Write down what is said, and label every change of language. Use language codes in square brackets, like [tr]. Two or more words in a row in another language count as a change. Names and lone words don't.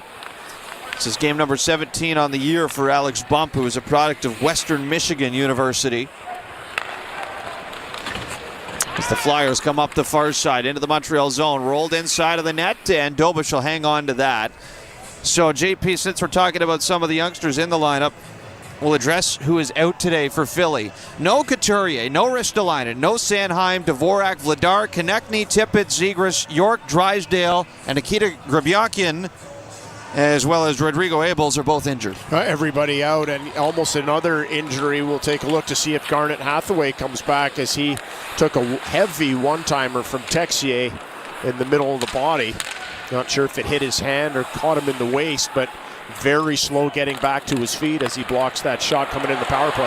[en] This is game number 17 on the year for Alex Bump, who is a product of Western Michigan University. As the Flyers come up the far side into the Montreal zone, rolled inside of the net, and Dobish will hang on to that. So, JP, since we're talking about some of the youngsters in the lineup, we'll address who is out today for Philly. No Couturier, no Ristolainen, no Sanheim, Dvorak, Vladar, Konechny, Tippett, Zegras, York, Drysdale, and Nikita Grabyakin, as well as Rodrigo Abels, are both injured. Everybody out, and almost another injury. We'll take a look to see if Garnet Hathaway comes back, as he took a heavy one-timer from Texier in the middle of the body. Not sure if it hit his hand or caught him in the waist, but very slow getting back to his feet as he blocks that shot coming in the power play.